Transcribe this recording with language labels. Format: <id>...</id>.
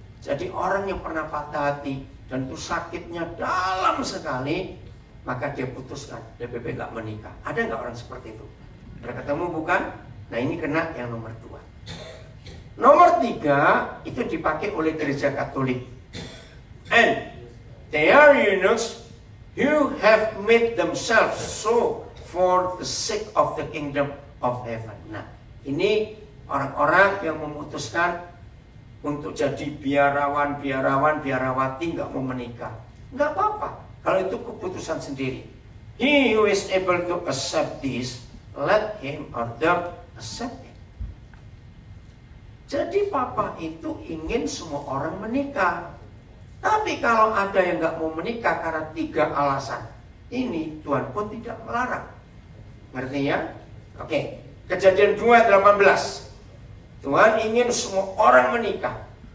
<id>Jadi orang yang pernah patah hati dan itu sakitnya dalam sekali, maka dia putuskan, DPP nggak menikah. Ada nggak orang seperti itu? Udah ketemu bukan? Nah, ini kena yang nomor 2. Nomor 3 itu dipakai oleh gereja Katolik.</id> <en>And they are eunuchs who have made themselves so for the sake of the kingdom of heaven.</en> <id>Nah, ini orang-orang yang memutuskan untuk jadi biarawati nggak mau menikah. Nggak apa-apa, kalau itu keputusan sendiri.</id> <en>He who is able to accept this, let him or them accept it.</en> <id>Jadi papa itu ingin semua orang menikah. Tapi kalau ada yang nggak mau menikah karena 3 alasan, ini Tuhan pun tidak melarang. Ngerti ya? Oke, Kejadian 2:18. Tuhan ingin semua orang menikah.</id>